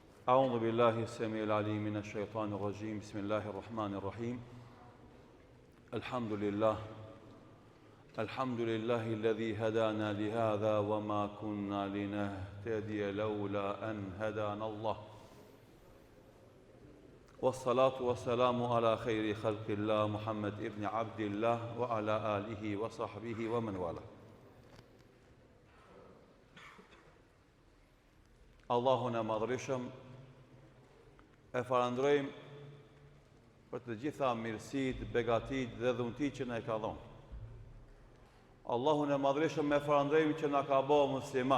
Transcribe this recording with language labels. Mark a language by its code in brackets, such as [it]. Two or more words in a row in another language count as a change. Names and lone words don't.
[ar] أعوذ بالله السميع العليم من الشيطان الرجيم بسم الله الرحمن الرحيم الحمد لله الذي هدانا لهذا وما كنا لنهتدي لولا أن هدانا الله والصلاة والسلام على خير خلق الله محمد ابن عبد الله وعلى آله وصحبه ومن والاه. [sq] Allahun e madhreshëm e falenderojmë për të gjitha mirësitë, begatitë dhe dhuntitë që na ka dhënë. Allahun e madhreshëm e falenderojmë që na ka bërë musliman.